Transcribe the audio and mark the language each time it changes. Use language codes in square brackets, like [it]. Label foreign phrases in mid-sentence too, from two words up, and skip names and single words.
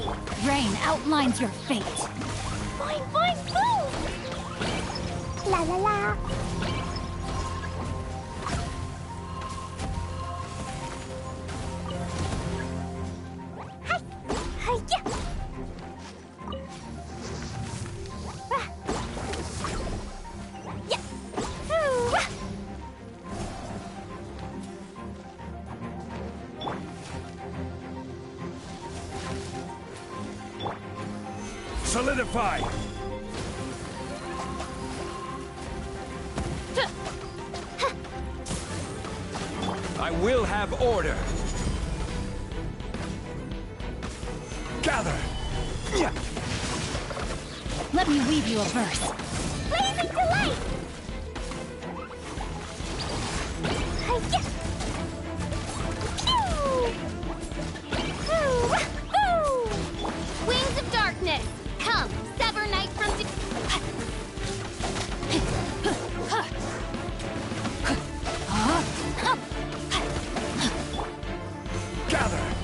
[en] Rain outlines your fate. Boing, boing, boom! La la la! Hi! Hi-ya! Ah. Yeah! Ooh, ah. Solidify! I will have order! Gather! Yeah. Let me weave you a verse. Blazing delight! Hi-ya! Pew! Ooh, ah, ooh. wings of darkness, come, sever night from the... Gather!